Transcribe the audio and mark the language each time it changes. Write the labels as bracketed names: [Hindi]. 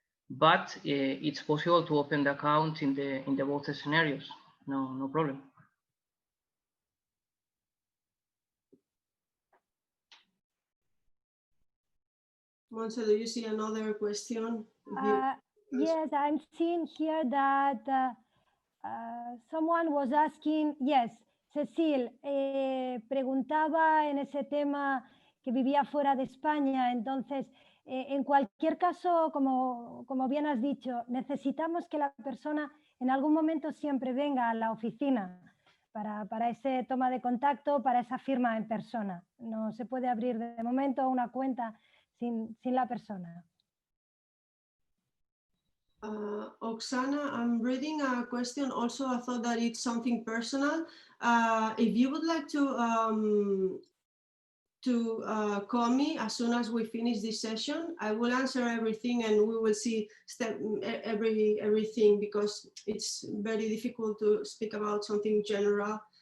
[English] But it's possible to open the account in the both scenarios. No problem. Monse, do you see another question? Yes, I'm seeing here that someone was asking, yes, [Spanish] Cecil, preguntaba en ese tema que vivía fuera de España, entonces, en cualquier caso, como bien has dicho, necesitamos que la persona en algún momento siempre venga a la oficina para ese toma de contacto, para esa firma en persona. No se puede abrir de momento una cuenta sin la persona. [English] Oksana, I'm reading a question also. I thought that it's something personal. If you would like to call me as soon as we finish this session, I will answer everything and we will see everything because it's very difficult to speak about something general.